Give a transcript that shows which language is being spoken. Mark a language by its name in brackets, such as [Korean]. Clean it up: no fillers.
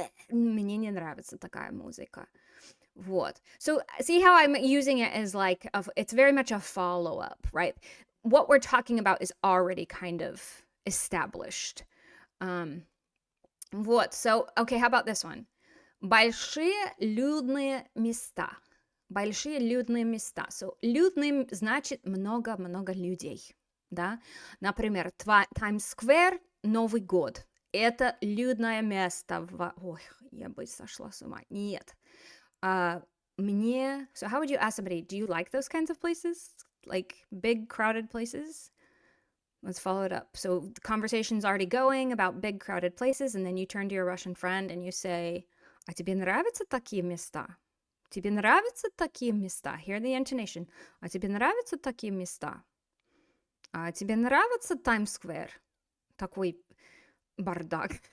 [Russian] Мне не нравится такая музыка. Вот. [English] So, see how I'm using it as like, it's very much a follow-up, right? What we're talking about is already kind of established. [Russian] Вот. [English] So, okay, how about this one? [Russian] Большие людные места. Большие людные места. So, людным значит много-много людей. да? Например, Таймс-сквер, Новый год. Это людное место. Ой, я бы сошла с ума. Нет. [English] Uh, so how would you ask somebody, do you like those kinds of places? Like big crowded places? Let's follow it up. So the conversation's already going about big crowded places, and then you turn to your Russian friend and you say, [Russian] а тебе нравятся такие места? Тебе нравятся такие места? [English] Hear the intonation. [Russian] А тебе нравятся такие места? А тебе нравится Таймс-сквер? Такой бардак.